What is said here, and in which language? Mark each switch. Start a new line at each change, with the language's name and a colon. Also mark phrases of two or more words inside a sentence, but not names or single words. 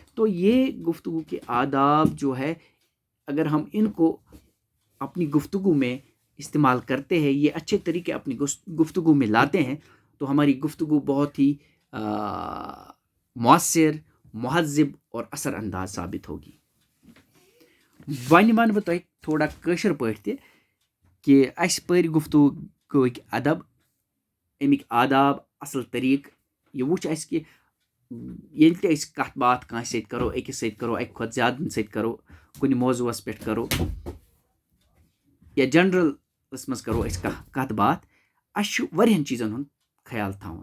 Urdu: تو یہ گفتگو کے آداب جو ہے اگر ہم ان کو اپنی گفتگو میں استعمال کرتے ہیں, یہ اچھے طریقے اپنی گفتگو میں لاتے ہیں, تو ہماری گفتگو بہت ہی مؤثر, مہذب اور اثر انداز ثابت ہوگی.
Kashmiri: وۄنۍ وَنہٕ بہٕ تۄہہِ تھوڑا کٲشِر پٲٹھۍ تہِ کہ اَسہِ پٔرۍ گفتگوٗک ادب, اَمِکۍ آداب, اَصٕل طریٖقہٕ. یہِ وٕچھ اَسہِ کہ ییٚلہِ تہِ أسۍ کَتھ باتھ کٲنٛسہِ سۭتۍ کَرو, أکِس سۭتۍ کَرو, اَکہِ کھۄتہٕ زیادٕ سۭتۍ کَرو, کُنہِ موضوٗعَس پٮ۪ٹھ کَرو یا جَنرَلَس منٛز کَرو أسۍ کَتھ باتھ, اَسہِ چھُ واریاہَن چیٖزَن ہُنٛد خیال تھاوُن.